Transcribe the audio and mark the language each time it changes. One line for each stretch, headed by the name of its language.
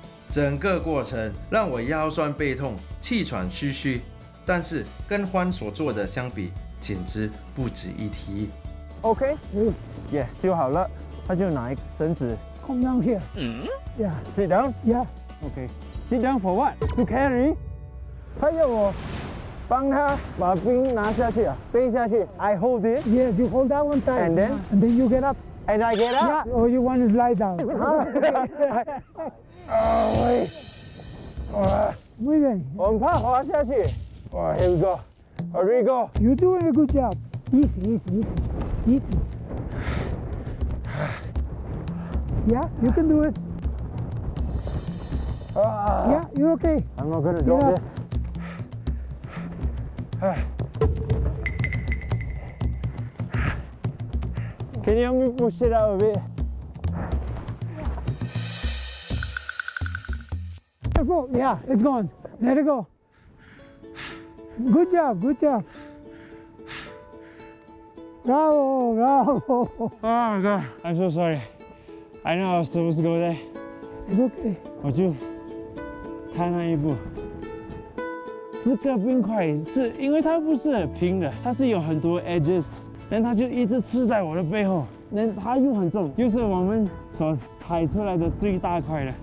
Chinese: 整个过程让我腰酸背痛、气喘吁吁，但是跟欢所做的相比，简直不值一提。
English: OK， yes，
Chinese: 修好了，他就拿一个绳子。
English: Come down here. Yeah. Sit down. Yeah. Okay. Sit down for what? To carry.
Chinese: 他要我帮他把冰拿下去啊，背下去。
English: I hold it. Yes, you hold that one tight. And then? And then you get up. And I get up. Yeah. Or you want to lie down. 喂，哇，
Spanish: Muy bien.
Chinese: 我很怕滑下去。哇
English: ，Here we go. Here we go. You're doing a good job. Easy. Yeah, you can do it. Yeah, you're okay. I'm not gonna drop Yeah. this. Can you help me push it out a bit? Careful. Yeah, it's gone. Let it go. Good job. Bravo. Oh my god, I'm so sorry. I know I was supposed to go there. It's okay.
Chinese: 我就差那一步。这个冰块是因为它不是很平的，它是有很多 edges， 但它就一直刺在我的背后，那它又很重，又是我们所采出来的最大块的。